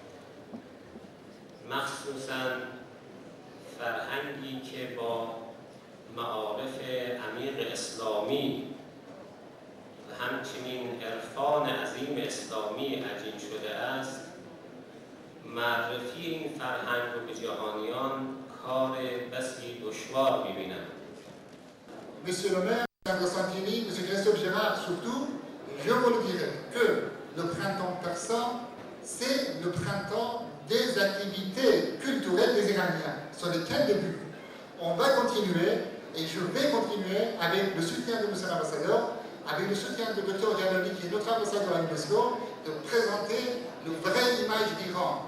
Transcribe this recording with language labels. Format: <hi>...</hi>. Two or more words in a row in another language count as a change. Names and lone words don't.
<fa>مخصوصاً فرهنگی که با معارف عمیق اسلامی و همچنین عرفان عظیم اسلامی عجین شده است، معرفی این فرهنگ رو به جهانیان کار بسی دشوار می‌بینم.</fa> <fr>Monsieur le maire, Sandra Santini, Monsieur Christophe Gérard, surtout, je vous le dirai que le printemps persan, c'est le printemps des activités culturelles des Iraniens. Ce n'est qu'un début. On va continuer, et je vais continuer avec le soutien de Monsieur l'ambassadeur, avec le soutien du Dr Jalali, qui est notre ambassadeur à l'UNESCO, de présenter une vraie image d'Iran.</fr>